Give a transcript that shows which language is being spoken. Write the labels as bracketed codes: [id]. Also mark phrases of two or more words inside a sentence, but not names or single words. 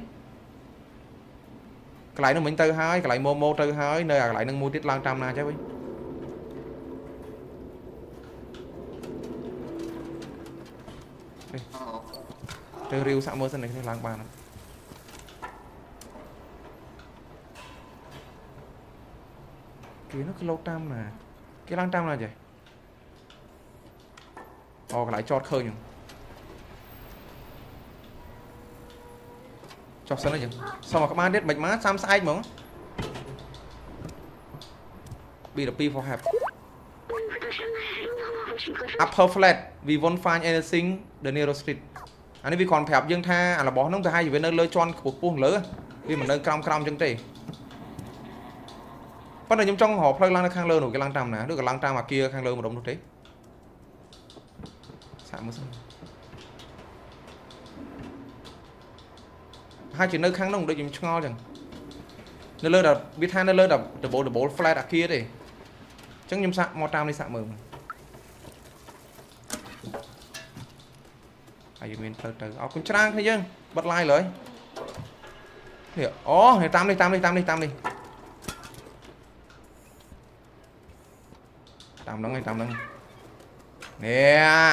[km] យកន្លែងនោះមិញទៅហើយកន្លែងម៉ូទៅហើយនៅអាកន្លែងហ្នឹងមួយទៀតឡើងតាមណាចេះវិញទៅរាវសាក់មើលសិននេះឡើងបានគេនោះគេលោតតាមណាគេឡើងតាមណាចេះ កន្លែងចតឃើញហ្នឹងចុះសិនអីចឹងសុំមកក្បាលទៀតមិនមកសាំស្អែកហ្មង [en] B2 for help upper flat we won't find anything the nearest street [km] អានេះវាគ្រាន់ប្រាប់យើងថាអារបស់ហ្នឹងទៅឲ្យវានៅលើជាន់ខ្ពស់លើវាមិននៅក្រោមអញ្ចឹងទេប៉ុន្តែខ្ញុំចង់រកផ្លូវឡើងនៅខាងលើនោះគេឡើងតាមណាឬក៏ឡើងតាមអាគារខាងលើម្ដុំនោះទេ សាក់មើលសិនហើយជានៅខាងនោះដូចខ្ញុំឆ្ងល់ចឹងនៅលើដល់វាថានៅលើដល់ [en] double flat [km] អាគារទេអញ្ចឹងខ្ញុំសាក់មកតាមនេះសាក់មើល ហើយមានផ្លូវទៅអរគុណច្រើនគ្នាយើងបិទ live លើនេះអូនេះតាមនេះហ្នឹងហើយតាមហ្នឹងនេះ